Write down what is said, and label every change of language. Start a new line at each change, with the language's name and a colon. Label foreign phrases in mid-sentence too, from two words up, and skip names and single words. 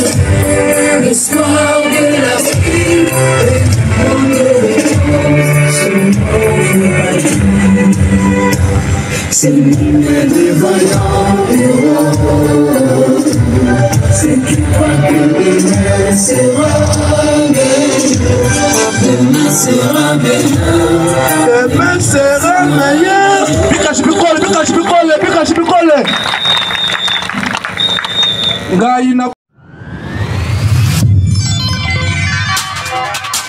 French: L'espoir de l'Afrique et du monde c'est l'hymne des vaillants héros. C'est qui croit que demain sera meilleur. Demain sera meilleur. Demain sera meilleur.
Lingala: Bikachi bikole, bikachi bikole, bikachi bikole. Ngai na